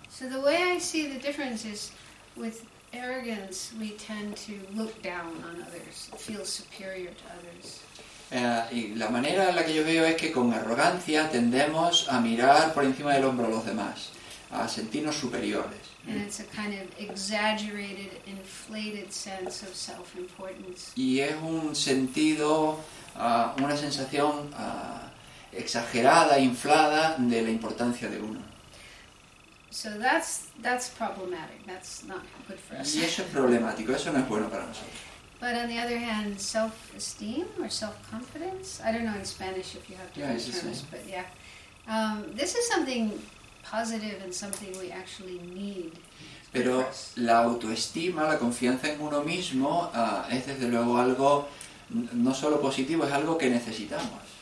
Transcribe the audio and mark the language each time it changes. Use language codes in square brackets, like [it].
[en] So the way I see the difference is with arrogance we tend to look down on others, feel superior to others. [es] Y la manera en la que yo veo es que con arrogancia tendemos a mirar por encima del hombro a los demás, a sentirnos superiores. [en] And it's a kind of exaggerated, inflated sense of self-importance. [es] Y es un sentido, una sensación exagerada, inflada de la importancia de uno. [en] So that's problematic. That's not good for us. [es] Y eso es problemático, eso no es bueno para nosotros. [en] But on the other hand, self-esteem or self-confidence, I don't know in Spanish if you have Yeah, different it's the terms, same. but yeah. This is something positive and something we actually need. [es] Pero la autoestima, la confianza en uno mismo, es desde luego algo no solo positivo, es algo que necesitamos.